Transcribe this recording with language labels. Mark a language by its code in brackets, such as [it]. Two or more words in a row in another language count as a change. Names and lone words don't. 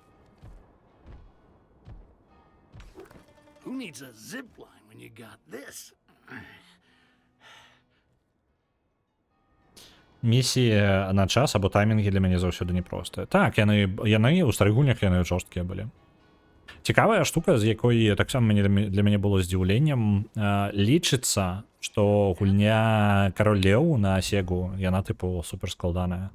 [en] Who needs a zip line when you got this? [be] Місіі на час або таймінгі для мяне заўсёды непростыя. Так, яны ў старых гульнях яны жорсткія былі. Цікавая штука, з якой таксама для мяне было здзіўленнем, лічыцца, што гульня Кароль Леў на Сегу, яна тыпу супер складаная.